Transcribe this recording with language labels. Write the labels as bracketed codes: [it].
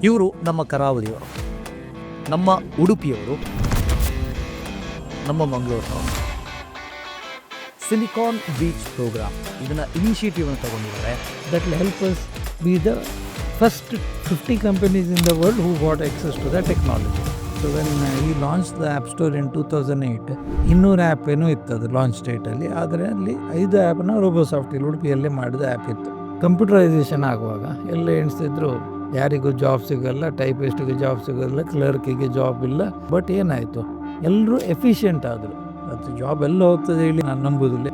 [kn] ಇವರು ನಮ್ಮ ಕರಾವಳಿಯವರು, ನಮ್ಮ ಉಡುಪಿಯವರು, ನಮ್ಮ ಮಂಗಳೂರಿನವರು. ಸಿಲಿಕಾನ್ ಬೀಚ್ ಪ್ರೋಗ್ರಾಮ್ ಇದನ್ನ ಇನಿಷಿಯೇಟಿವ್ ಅನ್ನು ತಗೊಂಡಿದ್ದಾರೆ. [en] that will help us be the first 50 companies in the world who got access to the technology. So when he launched the App Store in 2008, 200 [kn] app ಏನೋ ಇತ್ತು ಅದು ಲಾಂಚ್ ಡೇಟಲ್ಲಿ. ಆದರೆ ಅಲ್ಲಿ 5 ಆ್ಯಪ್ನ ರೋಬೋಸಾಫ್ಟ್ ಇಲ್ಲಿ ಉಡುಪಿಯಲ್ಲೇ ಮಾಡಿದ ಆ್ಯಪ್ ಇತ್ತು. ಕಂಪ್ಯೂಟರೈಸೇಷನ್ ಆಗುವಾಗ ಎಲ್ಲ ಎಣಿಸ್ತಿದ್ರು ಯಾರಿಗೂ ಜಾಬ್ ಸಿಗಲ್ಲ, ಟೈಪಿಸ್ಟಿಗೆ ಜಾಬ್ ಸಿಗಲ್ಲ, ಕ್ಲರ್ಕಿಗೆ ಜಾಬ್ ಇಲ್ಲ. ಬಟ್ ಏನಾಯಿತು, ಎಲ್ಲರೂ ಎಫಿಷಿಯೆಂಟ್ ಆದರು. ಅದು ಜಾಬ್ ಎಲ್ಲ ಹೋಗ್ತದೆ ಹೇಳಿ ನಾನು ನಂಬುದಿಲ್ಲ.